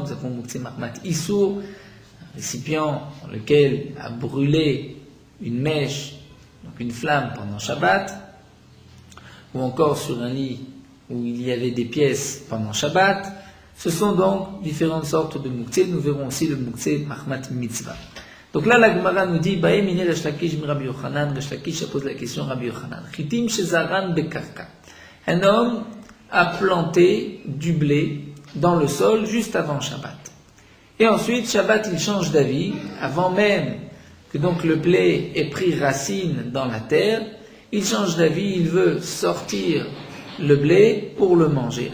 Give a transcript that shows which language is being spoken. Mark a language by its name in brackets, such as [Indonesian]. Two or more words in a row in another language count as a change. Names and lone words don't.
[French] Nous avons [Hebrew] מוקצה מחמת איסור, [French] récipient dans lequel a brûlé une mèche, donc une flamme pendant Shabbat, ou encore sur un lit où il y avait des pièces pendant Shabbat. Ce sont donc différentes sortes de Mouktsé. Nous verrons aussi le [Hebrew] מוקצה מחמת מצוה. [French] Donc là, la Gemara nous dit, [Hebrew] בעא מיניה ריש לקיש מרבי יוחנן. [French] Resh Lakish pose la question Rabbi Yochanan. [Hebrew] חיטים שזרען בקרקע. [French] Un homme a planté du blé dans le sol juste avant Shabbat. Et ensuite, Shabbat, il change d'avis, avant même que donc le blé ait pris racine dans la terre, il change d'avis, il veut sortir le blé pour le manger.